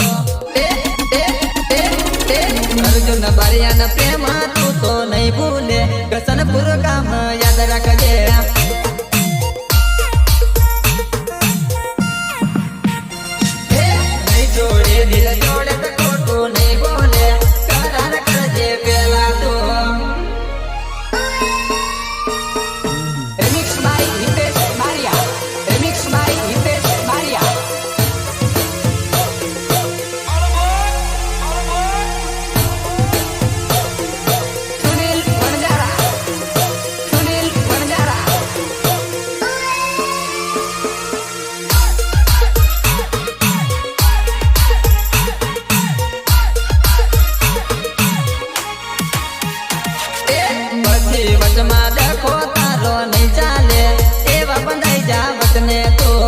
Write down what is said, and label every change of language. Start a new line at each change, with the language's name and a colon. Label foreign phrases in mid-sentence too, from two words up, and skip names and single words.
Gujarati: અર્જુન બારિયાના પ્રેમ તું તો નહીં ભૂલે કસનપુર ગામ યાદ રાખજે નહીં જોડે દિલ જોડે તો ખોટું નહીં બોલે કરાર કરજે પેલા તો
English: Remix by Hitesh Baria. Remix by Hitesh Baria. Sunil Banjara. Sunil Banjara.
Gujarati: પછી વચમાં ડખો તારો નહીં ચાલે એવા બંધાઈ જા વચને તો